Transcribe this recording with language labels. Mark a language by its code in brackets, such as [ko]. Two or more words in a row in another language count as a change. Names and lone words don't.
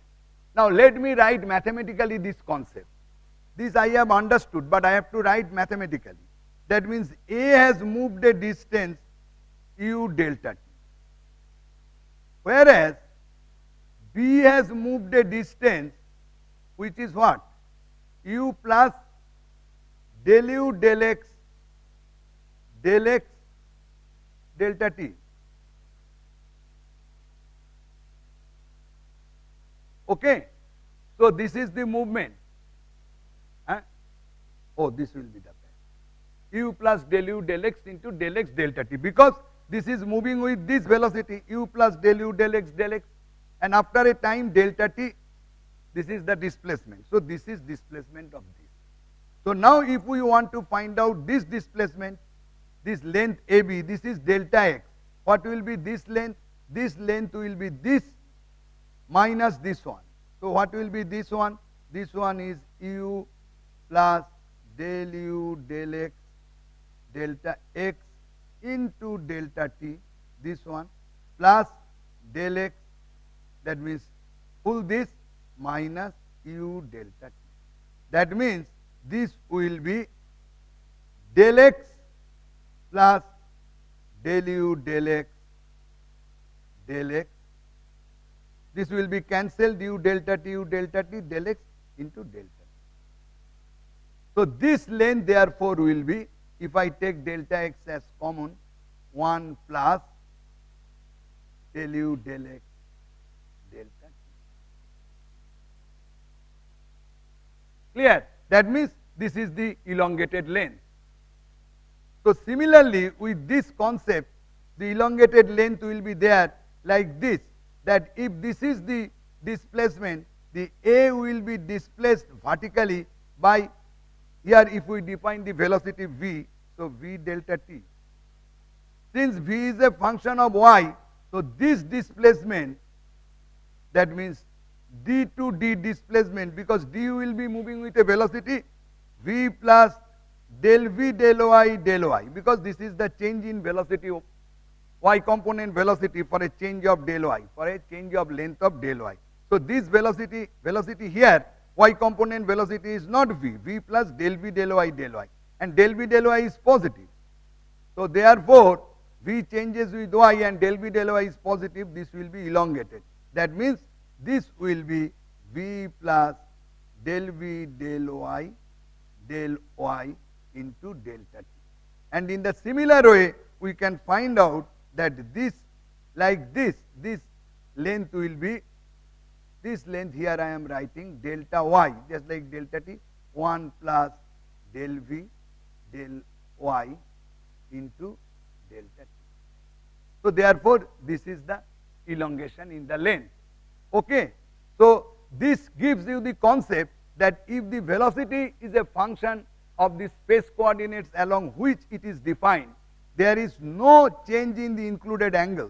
[en] Now let me write mathematically this concept. This I have understood, but I have to write mathematically. That means A has moved a distance u delta t, whereas B has moved a distance which is what? U plus del u del x delta t. Okay? So this is the movement. Oh, this will be the pair. U plus del u del x into del x delta t, because this is moving with this velocity, u plus del u del x, and after a time delta t, this is the displacement. So this is displacement of this. So now if we want to find out this displacement, this length AB, this is delta x. What will be this length? This length will be this minus this one. So what will be this one? This one is u plus del u del x delta x into delta t, this one, plus del x, that means pull this, minus u delta t. That means this will be del x plus del u del x del x. This will be cancelled, u delta t del x into delta t. So this length therefore will be, if I take delta x as common, 1 plus del u del x delta t. Clear? That means this is the elongated length. So similarly, with this concept, the elongated length will be there like this, that if this is the displacement, the A will be displaced vertically by, here if we define the velocity v, so v delta t. since v is a function of y, so this displacement, that means d to d displacement, because d will be moving with a velocity v plus del v del y, because this is the change in velocity of y component velocity for a change of del y, for a change of length of del y. So this velocity here, y component velocity is not v plus del v del y, and del v del y is positive. So therefore, v changes with y and del v del y is positive, this will be elongated. That means this will be v plus del v del y into delta t. And in the similar way, we can find out that this, like this length will be, this length here I am writing delta y, just like delta t, 1 plus del v del y into delta t. So therefore, this is the elongation in the length. Okay. So this gives you the concept that if the velocity is a function of the space coordinates along which it is defined, there is no change in the included angle.